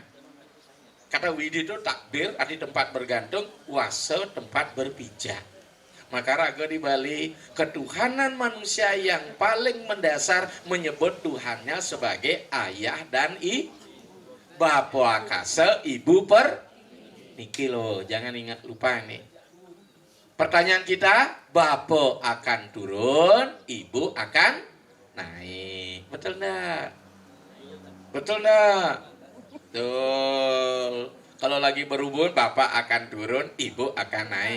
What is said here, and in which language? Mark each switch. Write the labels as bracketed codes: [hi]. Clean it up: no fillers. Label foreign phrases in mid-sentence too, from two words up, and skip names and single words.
[id] Kata Widi itu takdir, arti tempat bergantung, Wase tempat berpijak. Maka raga di Bali, ketuhanan manusia yang paling mendasar menyebut Tuhannya sebagai ayah dan Bapa akasa, ibu niki loh, jangan ingat lupa nih. Pertanyaan kita, Bapa akan turun, ibu akan naik. Betul enggak? Betul enggak? Betul. Kalau lagi berhubung, Bapak akan turun, ibu akan naik.